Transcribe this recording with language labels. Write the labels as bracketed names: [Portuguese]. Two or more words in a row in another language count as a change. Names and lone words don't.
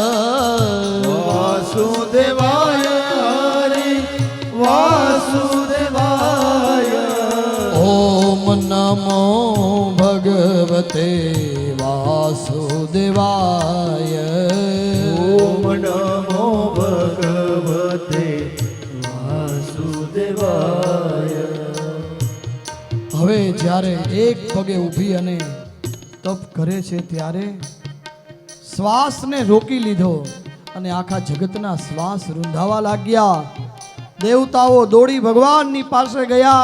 [Sanskrit] वासुदेवाय हरि वासुदेवाय. ओम नमो भगवते वासुदेवाय. ओम नमो भगवते वासुदेवाय. [Gujarati] હવે જ્યારે એક પગે ઊભી અને તપ કરે છે ત્યારે શ્વાસને રોકી લીધો અને આખા જગતના શ્વાસ રૂંધાવા લાગ્યા. દેવતાઓ દોડી ભગવાનની પાસે ગયા.